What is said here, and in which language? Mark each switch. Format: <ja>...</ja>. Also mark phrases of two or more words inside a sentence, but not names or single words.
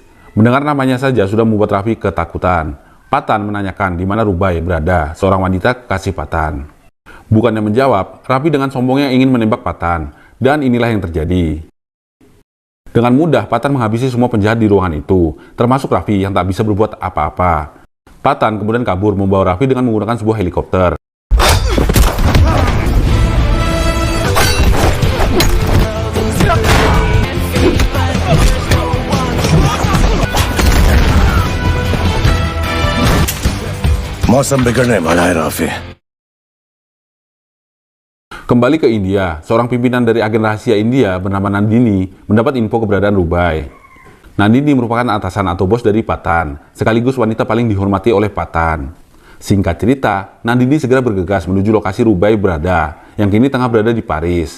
<id>Mendengar namanya saja sudah membuat Raffi ketakutan. Patan menanyakan di mana Rubai berada, seorang wanita kekasih Patan. Bukannya menjawab, Raffi dengan sombongnya ingin menembak Patan, dan inilah yang terjadi. Dengan mudah, Patan menghabisi semua penjahat di ruangan itu, termasuk Raffi yang tak bisa berbuat apa-apa. Patan kemudian kabur membawa Raffi dengan menggunakan sebuah helikopter.</id> <hi>मौसम बिगड़ने वाला है राफी।</hi> <id>Kembali ke India, seorang pimpinan dari agen rahasia India bernama Nandini mendapat info keberadaan Rubai. Nandini merupakan atasan atau bos dari Patan, sekaligus wanita paling dihormati oleh Patan. Singkat cerita, Nandini segera bergegas menuju lokasi Rubai berada, yang kini tengah berada di Paris.</id>